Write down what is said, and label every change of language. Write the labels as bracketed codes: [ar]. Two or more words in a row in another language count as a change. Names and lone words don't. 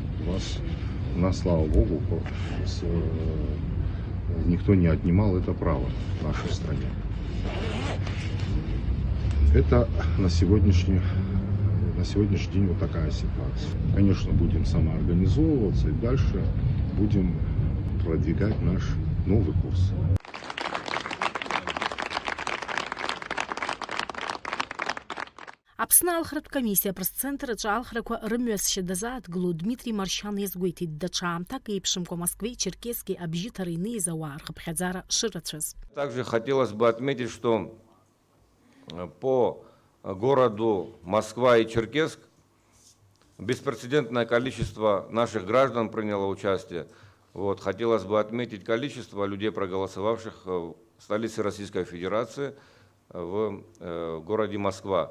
[ru] У нас, слава богу, никто не отнимал это право в нашей стране. Это на сегодняшний день вот такая ситуация. Конечно, будем самоорганизовываться и дальше будем продвигать наш новый курс. [ab] Аԥсны алхратә комиссиа апресс-центр аҿы алхрақәа рымҩасшьа дазааҭгыло Дмитрий Маршьан иазгәеиҭеит даҽа аамҭак еиԥшымкәа Москвеи Черкески абжьыҭара инеиз ауаа рхыԥхьаӡара шырацәаз. [ru] Также хотелось бы отметить, что по городу Москва и Черкесск беспрецедентное количество наших граждан приняло участие. Вот, хотелось бы отметить количество людей, проголосовавших в столице Российской Федерации, в городе Москва.